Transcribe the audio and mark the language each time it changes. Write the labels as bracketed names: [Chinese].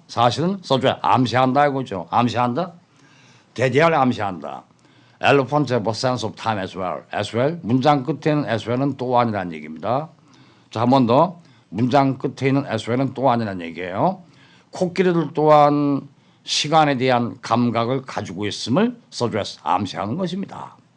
[Korean] 사실은 suggest, 암시한다 이거죠. 암시한다. 대대할 암시한다. [English] Elephants have a sense of time as well. [Korean] 문장 끝에는 as well은 또한이라는 얘기입니다. 자, 한 번 더. 문장 끝에 있는 as well은 또한이라는 얘기예요. 코끼리들 또한 시간에 대한 감각을 가지고 있음을 suggest, 암시하는 것입니다.